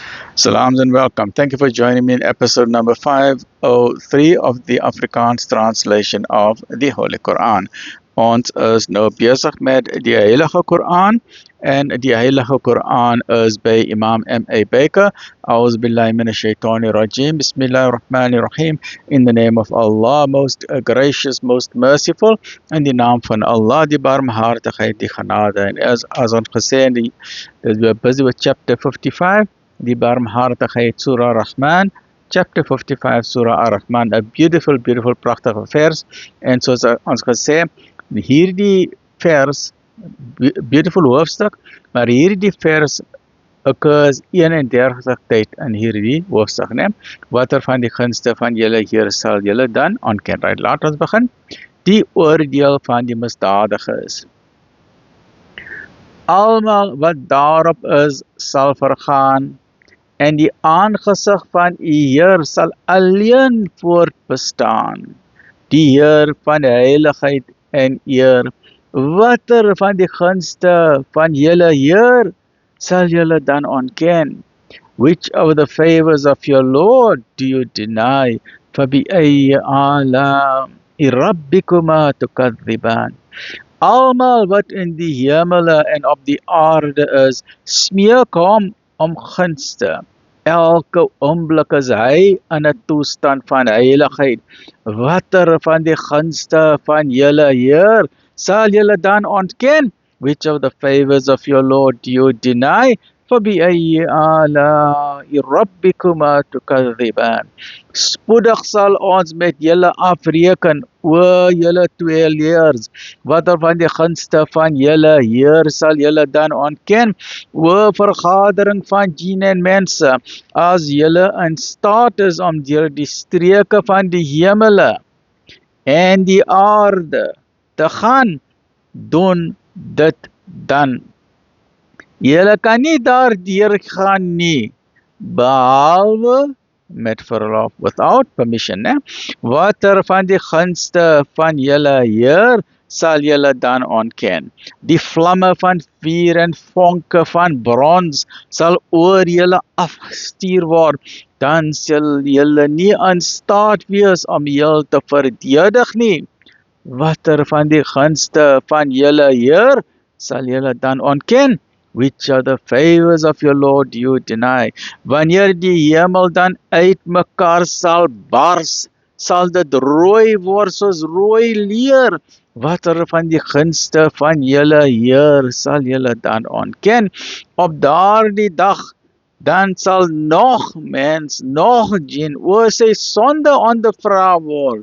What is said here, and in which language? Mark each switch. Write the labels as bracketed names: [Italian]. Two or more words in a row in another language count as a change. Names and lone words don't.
[English] Salams and welcome. Thank you for joining me in episode number 503 of the Afrikaans translation of the Holy Quran. [Afrikaans] Ons is nou besig met die Heilige Quran en die Heilige Quran is by Imam M.A. Baker. [Arabic] أعوذ بالله من الشيطان الرجيم. بسم الله الرحمن الرحيم. [English] In the name of Allah, most gracious, most merciful. [Afrikaans] In die naam van Allah, die barmhartigheid, die genade. En as ons gesê, [English] we're busy with chapter 55. [Afrikaans] Die barmhartigheid [English] Surah Rahman, chapter 55 Surah Ar-Rahman, a beautiful, beautiful, [Afrikaans] prachtige vers. En soos ons gesê, hierdie vers, beautiful hoofstuk, maar hierdie vers occurs 31 tyd in hierdie hoofstuk, né? Watter van die gunste van julle Heer sal julle dan aanken? Right, laat ons begin. Die oordeel van die misdadiges. Almal wat daarop is, sal vergaan. En die aangesig van die Heer sal alleen voortbestaan. Die Heer van die heiligheid en eer. Watter van die gunste van julle Heer sal julle dan ontken? [English] Which of the favors of your Lord do you deny? [Arabic] فَبِأَيِّ آلَاءِ رَبِّكُمَا تُكَذِّبَانِ. [Afrikaans] Almal wat in die hemele en op die aarde is, smeek hom om gunste. Elke oomblik is hy in 'n toestand van heiligheid. Watter van die gunste van julle Heer sal julle dan ontken? [English] Which of the favors of your Lord do you deny? [Arabic] فَبِأَيِّ آلَاءِ رَبِّكُمَا تُكَذِّبَانِ. [Afrikaans] Spoedig sal ons met julle afreken, o julle tweeleers. Watter van die gunste van julle Heer sal julle dan ontken? O vergadering van djinn en mense, as julle in staat is om deur die streke van die hemele en die aarde te gaan, doen dit dan. Julle kan nie daardeur gaan nie, behalwe met verlof, [English] without permission, [Afrikaans] né? Watter van die gunste van julle Heer sal julle dan ontken? Die vlamme van vuur en vonke van brons sal oor julle afgestuur word, dan sal julle nie in staat wees om julle te verdedig nie. Watter van die gunste van julle Heer sal julle dan ontken? [English] Which of the favors of your Lord do you deny? [Afrikaans] Wanneer die hemel dan uit mekaar sal bars, sal dit rooi word soos rooi leer. Watter van die gunste van julle Heer sal julle dan ontken? Op daardie dag, dan sal nog mens, nog djinn, oor sy sonde ondervra word.